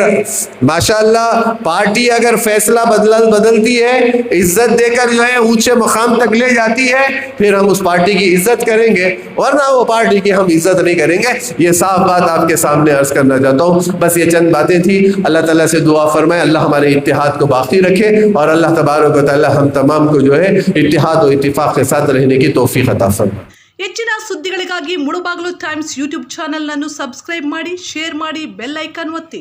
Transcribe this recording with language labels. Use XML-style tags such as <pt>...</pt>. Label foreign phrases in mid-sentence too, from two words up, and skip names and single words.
<ur>اگر ماشاءاللہ پارٹی اگر فیصلہ بدلتی ہے عزت دے کر جو ہے اونچے مقام تک لے جاتی ہے پھر ہم اس پارٹی کی عزت کریں گے ورنہ وہ پارٹی کی ہم عزت نہیں کریں گے. یہ صاف بات آپ کے سامنے عرض کرنا چاہتا ہوں. بس یہ چند باتیں تھی. اللہ تعالیٰ سے دعا فرمائے اللہ ہمارے اتحاد کو باقی رکھے اور اللہ تبارک و تعالیٰ ہم تمام کو جو ہے اتحاد و اتفاق کے ساتھ رہنے کی توفیق عطا فرمائے.</ur> <kn>ಹೆಚ್ಚಿನ ಸುದ್ದಿಗಳಿಗಾಗಿ ಮುಳುಬಾಗಿಲು ಟೈಮ್ಸ್</kn> <en>YouTube channel</en> <kn>ಅನ್ನು ಸಬ್ಸ್ಕ್ರೈಬ್ ಮಾಡಿ, ಶೇರ್ ಮಾಡಿ,</kn> <en>bell icon</en> <kn>ಒತ್ತಿ.</kn>